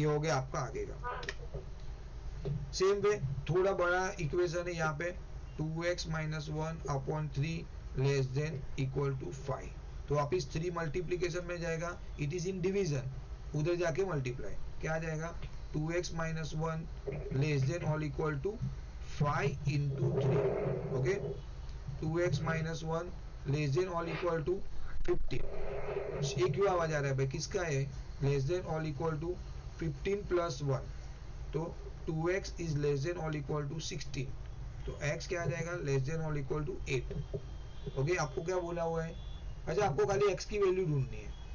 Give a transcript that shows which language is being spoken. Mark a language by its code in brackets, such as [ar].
[hi] ये हो गया आपका आगे का. सेम वे थोड़ा बड़ा इक्वेशन है यहाँ पे [en] 2x minus 1 upon 3 less than equal to 5. [hi] तो वापिस 3 मल्टीप्लीकेशन में जाएगा, [en] it is in division, [hi] उधर जाके मल्टीप्लाई क्या आ जाएगा [en] 2x minus 1 less than or equal to 5 into 3. Okay, 2x minus 1 less than or equal to 15. [hi] ये क्यों आवाज आ रहा है भाई, किसका है? लेस देन और इक्वल टू 15 प्लस 1, तो [en] 2x is less than और equal to 16, [hi] तो x क्या आ जाएगा? लेस देन और इक्वल टू 8. ओके, आपको क्या बोला हुआ है? अच्छा, आपको खाली x की वैल्यू ढूंढनी है.